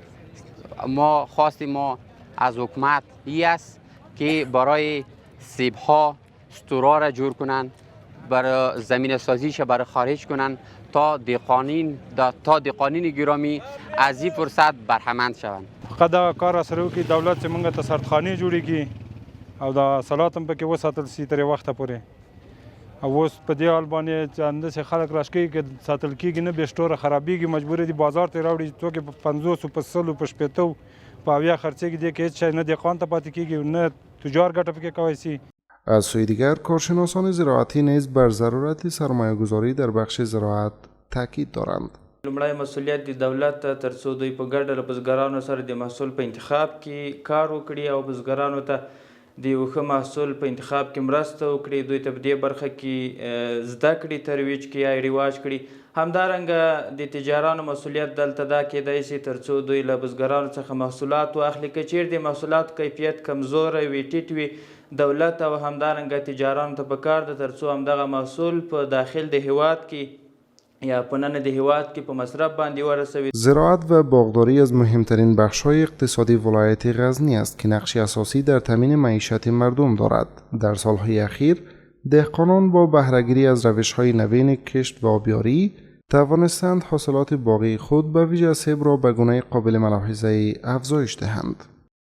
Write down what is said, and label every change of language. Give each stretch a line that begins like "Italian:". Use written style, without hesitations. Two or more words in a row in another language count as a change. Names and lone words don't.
Persian: ما خواستیم از حکومت ای است که برای سیب ها استورا را جور کنند، برای زمین سازیش برای خارج کنند تا دهقانین گرامی از این فرصت برهمند شوند.
Pashto: فقط دا کار سره وکړي دولت چې موږ ته سردخانې جوړې کړي او دا حاصلات هم پکې وساتل شي تر وخته پورې. او اوس په دې حال باندې چې انداسې خلک راشکوي که ساتل کېږي نه بې شټوره خرابېږي، مجبور دي بازار ته یې راوړي، څوک یې په 50 په 100 په 80 په 80 خرڅېږي، دې کې هېڅ شی نه دهقان ته پاتې کېږي نه تجار ګټه پکې کولی شي.
Persian: از سوی دیگر کارشناسان زراعتی نیز بر ضرورت سرمایه‌گذاری در بخش زراعت تاکید دارند.
Pashto: لومړی مسؤلیت د دولت ته تر څو دوی په ګډه له بزګرانو سره د محصول په انتخاب کې کار وکړي او بزګرانو ته د یو ښه محصول په انتخاب کې مرسته وکړي، دوی ته په دې برخه کې زده کړې ترویج کړي یا رواج کړي. همدارنګه د تجارانو مسؤلیت دلته دا کیدای شي تر څو دوی له بزګرانو څخه محصولات واخلي. که چیرې د محصولاتو کیفیت کمزوری وي، ټیټ وي، دولت او همدارنګه تجارانو ته پکار ده تر څو همدغه محصول په داخل د هیواد کې یا پنن د هیواد کې په مصرف باندې ورسوي.
Persian: زراعت و باغداری از مهمترین بخش‌های اقتصادی ولایت غزنی است که نقشی اساسی در تامین معیشت مردم دارد. در سالهای اخیر دهقانان با بهره‌گیری از روش‌های نوین کشت و آبیاری توانستند حاصلات باغی خود به ویژه سیب را به گونه قابل ملاحظه افزایش دهند.